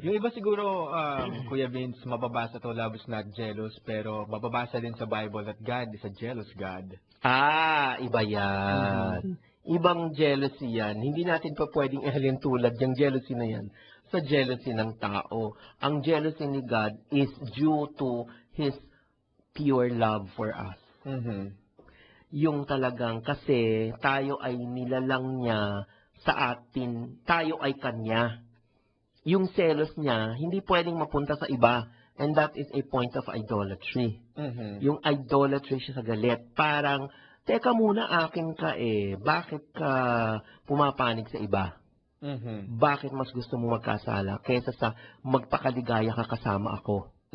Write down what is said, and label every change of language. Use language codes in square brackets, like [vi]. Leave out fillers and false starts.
[tl] Yung iba siguro, Kuya Vince, mababasa to, [en] love is not jealous, [tl] pero mababasa din sa Bible [en] that God is a jealous God. [tl] Iba yan. Ibang jealousy yan. Hindi natin pa pwedeng ihalin tulad yung jealousy na yan sa jealousy ng tao. [en] Ang jealousy ni God is due to His pure love for us. [tl] Yung talagang kasi tayo ay nilalang niya sa atin, tayo ay kanya. Yung selos niya, hindi pwedeng mapunta sa iba. [en] And that is a point of idolatry. [tl] Yung idolatry siya sa galit. Parang, teka muna, akin ka eh. Bakit ka pumapanig sa iba? Bakit mas gusto mo magkasala kaysa sa magpakaligaya ka kasama ako?